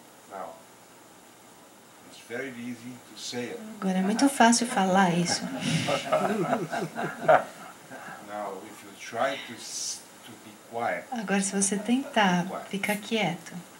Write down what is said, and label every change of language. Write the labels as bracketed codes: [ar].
[en] Now, it's very easy to say it. [pt] Agora é muito fácil falar isso. [en] Now, if you try to be quiet [pt] Agora, se você tentar ficar quieto